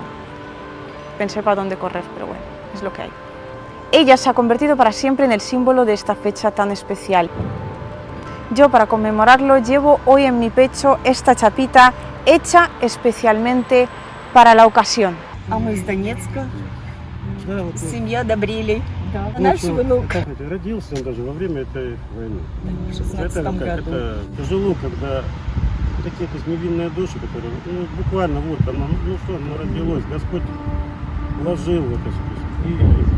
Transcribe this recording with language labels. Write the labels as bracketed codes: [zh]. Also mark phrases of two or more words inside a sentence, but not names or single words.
[es] Pensé para dónde correr, pero bueno, es lo que hay. Ella se ha convertido para siempre en el símbolo de esta fecha tan especial. Yo, para conmemorarlo, llevo hoy en mi pecho esta chapita hecha especialmente para la ocasión. [ru] А мы из Донецка, Да, вот, семья Добрилей. Да. ну, Наш что, внук. родился он даже во время этой войны. В 16 году. Это тяжело, когда такие невинные души, которые буквально вот там, оно родилось, Господь вложил в это все.